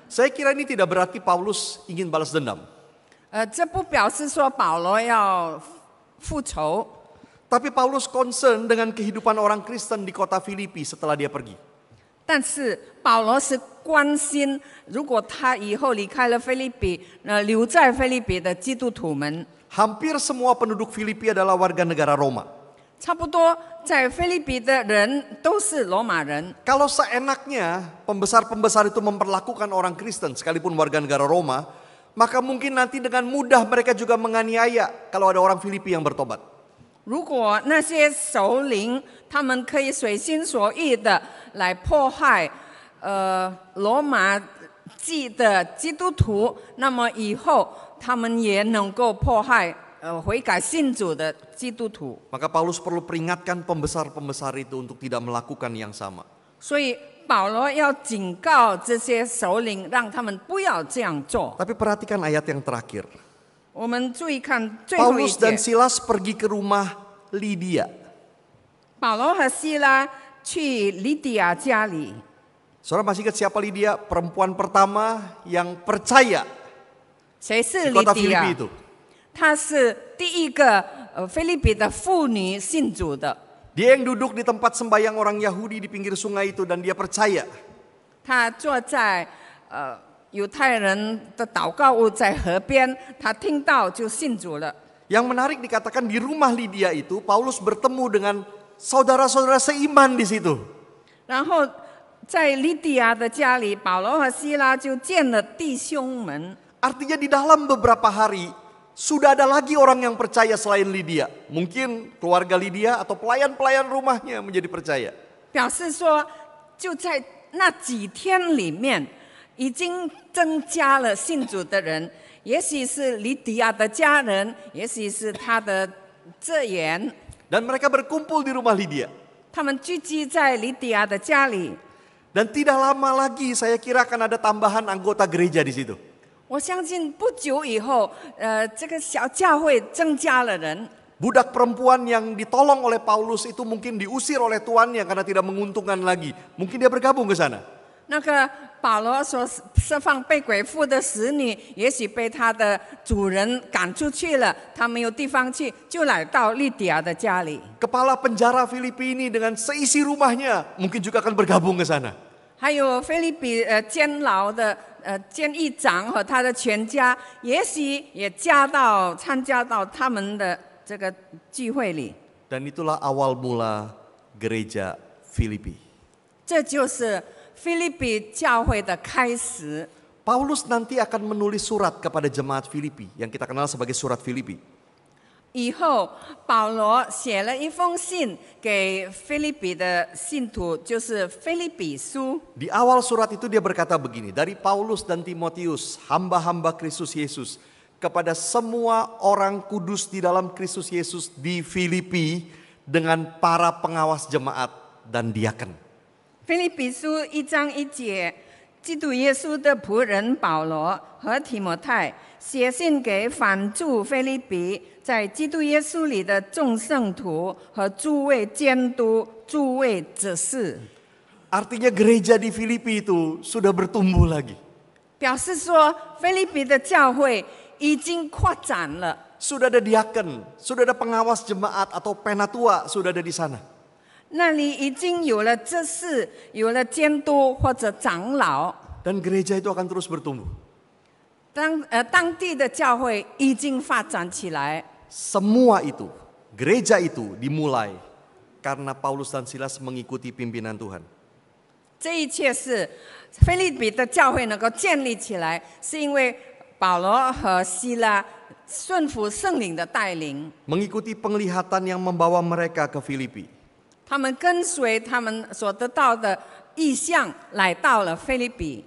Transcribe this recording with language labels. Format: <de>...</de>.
<id>Saya kira ini tidak berarti Paulus ingin balas dendam.</id> <zh>这不表示说保罗要复仇，</zh> <id>Tapi Paulus concern dengan kehidupan orang Kristen di kota Filipi setelah dia pergi.</id> <zh>但是保罗是关心，如果他以后离开了菲律比，留在菲律比的基督徒们，</zh> <id>Hampir semua penduduk Filipi adalah warga negara Roma.</id> <zh>差不多在菲律比的人都是罗马人。</zh> <id>Kalau seenaknya pembesar-pembesar itu memperlakukan orang Kristen sekalipun warga negara Roma, maka mungkin nanti dengan mudah mereka juga menganiaya kalau ada orang Filipi yang bertobat.</id> <zh>如果那些首领他们可以随心所欲的来迫害罗马籍的基督徒，那么以后他们也能够迫害悔改信主的基督徒。</zh> <id>Maka Paulus perlu peringatkan pembesar-pembesar itu untuk tidak melakukan yang sama.</id> <zh>所以保罗要警告这些首领，让他们不要这样做。</zh> <id>Tapi perhatikan ayat yang terakhir.</id> <zh>我们注意看最后一</zh> <id>Paulus dan</id> <zh>节，</zh> <id>Silas pergi ke rumah Lydia.</id> <zh>保罗和希拉去利底亚家里。</zh> <id>Saudara masih ingat siapa Lydia? Perempuan pertama yang percaya</id> <zh>谁是</zh> <id>di</id> <zh>利</zh> <id>kota</id> <zh>底亚</zh> <id>Filipi？itu.</id> <zh>她是第一个菲律宾的妇女信主的。</zh> <id>Dia yang duduk di tempat sembayang orang Yahudi di pinggir sungai itu dan dia percaya.</id> <zh>她坐在犹太人的祷告屋在河边，她听到就信主了。</zh> <id>Yang menarik dikatakan di rumah Lydia itu Paulus bertemu dengan saudara-saudara seiman di situ.</id> <zh>然后在利底亚的家里，保罗和希拉就见了弟兄们。</zh> <id>Artinya di dalam beberapa hari sudah ada lagi orang yang percaya selain Lydia. Mungkin keluarga Lydia atau pelayan-pelayan rumahnya menjadi percaya.</id> <zh>表示说，就在那几天里面，已经增加了信主的人，也许是利底亚的家人，也许是他的职员，</zh> <id>Dan mereka berkumpul di rumah Lydia.</id> <zh>他们聚集在利底亚的家里。</zh> <id>Dan tidak lama lagi saya kira akan ada tambahan anggota gereja di situ.</id> <zh>我相信不久以后，这个小教会增加了人。</zh> <id>Budak perempuan yang ditolong oleh Paulus itu mungkin diusir oleh tuannya karena tidak menguntungkan lagi. Mungkin dia bergabung ke sana.</id> <zh>那个保罗所释放被鬼附的使女，也许被他的主人赶出去了，他没有地方去，就来到利底亚的家里。</zh> <id>Kepala penjara Filipi ini dengan seisi rumahnya mungkin juga akan bergabung ke sana.</id> <zh>还有菲律宾监牢的监狱长和他的全家，也许也参加到他们的这个聚会里。</zh> <id>Dan itulah awal mula gereja Filipi.</id> <zh>这就是菲律宾教会的开始。</zh> <id>Paulus nanti akan menulis surat kepada jemaat Filipi yang kita kenal sebagai surat Filipi.</id> <zh>以后保罗写了一封信给菲律宾的信徒，就是菲律比书。</zh> <id>Di awal surat itu dia berkata begini, dari Paulus dan Timotius, hamba-hamba Kristus Yesus, kepada semua orang kudus di dalam Kristus Yesus di Filipi dengan para pengawas jemaat dan diaken.</id> <zh>菲律比书1章1节，基督耶稣的仆人保罗和提摩太写信给凡住菲律比，在基督耶稣里的众圣徒和诸位监督、诸位执事。</zh> <id>Artinya gereja di Filipi itu sudah bertumbuh lagi.</id> <zh>表示说，菲律宾的教会已经扩展了。</zh> <id>Sudah ada diaken, sudah ada pengawas jemaat atau penatua sudah ada di sana.</id> <zh>那里已经有了执事，有了监督或者长老，</zh> <id>Dan gereja itu akan terus bertumbuh.</id> <zh>当地的教会已经发展起来。</zh> <id>Semua itu, gereja itu dimulai karena Paulus dan Silas mengikuti pimpinan Tuhan.</id> <zh>这一切是菲律宾的教会能够建立起来，是因为保罗和希拉顺服圣灵的带领，</zh> <id>Mengikuti penglihatan yang membawa mereka ke Filipi.</id> <zh>他们跟随他们所得到的意象来到了菲律宾，</zh>